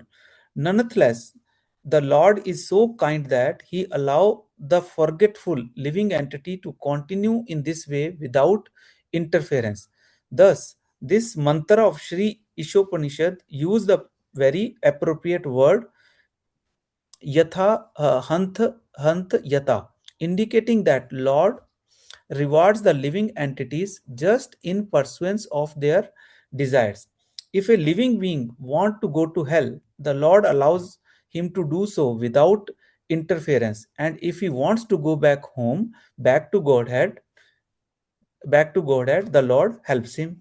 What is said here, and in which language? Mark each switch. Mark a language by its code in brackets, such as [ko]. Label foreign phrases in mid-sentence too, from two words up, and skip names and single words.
[en] Nonetheless, the Lord is so kind that he allows the forgetful living entity to continue in this way without interference. Thus, this mantra of Sri Isopanisad use the very appropriate word [sa] yatha hant yata, [en] indicating that Lord rewards the living entities just in pursuance of their desires. If a living being want to go to hell, the Lord allows him to do so without interference. And if he wants to go back home, back to Godhead, the Lord helps him.